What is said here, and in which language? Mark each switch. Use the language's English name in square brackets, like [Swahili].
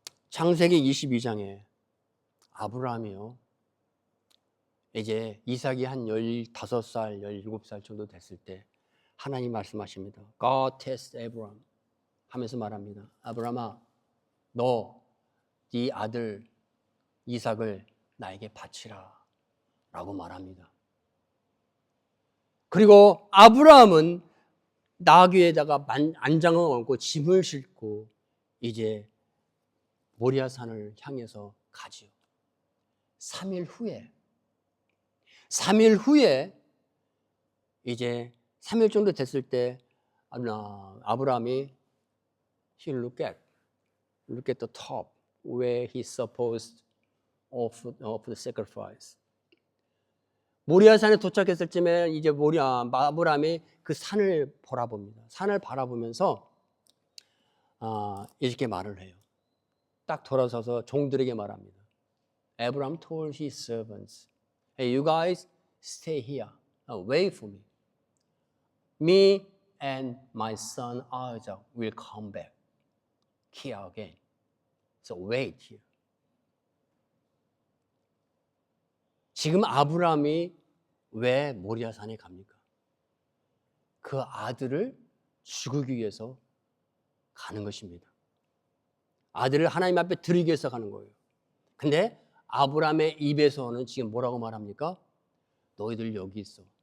[Korean] 창세기 22장에 아브라함이요, 이제 이삭이 한 15살, 17살 정도 됐을 때 하나님 말씀하십니다. [English] God test Abraham [Korean] 하면서 말합니다. 아브라함아, 너 네 아들 이삭을 나에게 바치라 라고 말합니다. 그리고 아브라함은 나귀에다가 안장을 얹고 짐을 싣고 이제 모리아산을 향해서 가지요. 3일 후에 이제 3일 정도 됐을 때 아브라함이 [English] he look at the top where he supposed offer the sacrifice. [Korean] 모리아산에 도착했을 쯤에 이제 아브라함이 그 산을 바라봅니다. 산을 바라보면서 이렇게 말을 해요. 딱 돌아서서 종들에게 말합니다. [English] Abraham told his servants, "Hey, you guys stay here, wait for me. Me and my son Isaac will come back here again. So wait here." [Korean] 지금 아브라함이 왜 모리아산에 갑니까? 그 아들을 죽이기 위해서 가는 것입니다. 아들을 하나님 앞에 드리기 위해서 가는 거예요. 근데 아브라함의 입에서는 지금 뭐라고 말합니까? 너희들 여기 있어.